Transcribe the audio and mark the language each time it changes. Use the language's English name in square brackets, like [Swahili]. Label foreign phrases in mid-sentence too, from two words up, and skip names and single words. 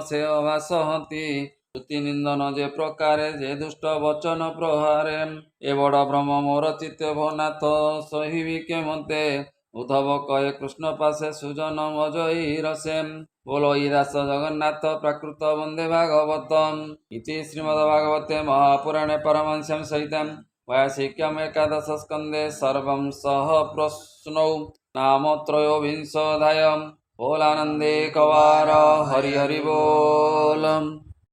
[Odia] ସେ ଅବାସହନ୍ତି ଶ୍ରୁତି ନିନ୍ଦନ ଯେ ପ୍ରକାରେ ଯେ ଦୁଷ୍ଟ ବଚନ ପ୍ରହାରେ ଏ ବଡ଼ ଭ୍ରମ ମୋର ଚିତ୍ତେ ଭନାଥ ସହିବି କେମନ୍ତେ ଉଦ୍ଧବ କହେ କୃଷ୍ଣ ପାଶେ ସୁଜନ ମଜଇ ରସେ ବୋଲଇ ଦାସ ଜଗନ୍ନାଥ ପ୍ରାକୃତ ବନ୍ଦେ ଭାଗବତ [Sanskrit] ଇତି ଶ୍ରୀମଦ୍ଭାଗବତେ ମହାପୁରାଣେ ପରମହଂସ୍ୟାଂ ସହିତଂ वैयासिक्यम् एकादश स्कंदे सर्वं सह प्रश्नौ नाम त्रयोविंशोऽध्यायः [Odia] ବୋଲାନନ୍ଦେ କବାର ହରି ହରି ବୋଲ।